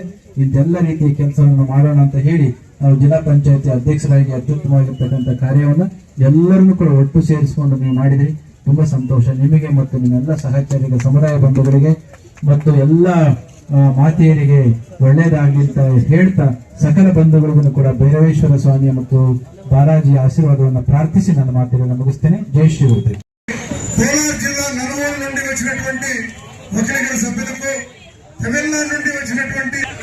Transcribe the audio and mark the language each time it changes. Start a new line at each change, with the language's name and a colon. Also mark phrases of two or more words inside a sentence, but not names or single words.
Kannada: ಇಂತೆಲ್ಲ ರೀತಿಯ ಕೆಲಸವನ್ನು ಮಾಡೋಣ ಅಂತ ಹೇಳಿ ನಾವು ಜಿಲ್ಲಾ ಪಂಚಾಯತಿ ಅಧ್ಯಕ್ಷರಾಗಿ ಅತ್ಯುತ್ತಮವಾಗಿರ್ತಕ್ಕಂಥ ಕಾರ್ಯವನ್ನು ಎಲ್ಲರನ್ನೂ ಕೂಡ ಒಟ್ಟು ಸೇರಿಸಿಕೊಂಡು ನೀವು ಮಾಡಿದ್ರಿ. ತುಂಬಾ ಸಂತೋಷ ನಿಮಗೆ ಮತ್ತು ನಿಮ್ಮೆಲ್ಲ ಸಹಚರಿಗೆ, ಸಮುದಾಯ ಬಂಧುಗಳಿಗೆ ಮತ್ತು ಎಲ್ಲ ಮಾತೆಯರಿಗೆ ಒಳ್ಳೆಯದಾಗಲಿ ಅಂತ ಹೇಳ್ತಾ ಸಕಲ ಬಂಧುಗಳಿಗೂ ಕೂಡ ಭೈರವೇಶ್ವರ ಸ್ವಾಮಿಯ ಮತ್ತು ಬಾಲಾಜಿಯ ಆಶೀರ್ವಾದವನ್ನು ಪ್ರಾರ್ಥಿಸಿ ನನ್ನ ಮಾತುಗಳನ್ನು ಮುಗಿಸ್ತೇನೆ. ಜೈ ಶ್ರೀ.
Telugu: కోలార్ జిల్లా నలుమూల నుండి వచ్చినటువంటి వకీలుల సభ్యులకు, తమిళనాడు నుండి వచ్చినటువంటి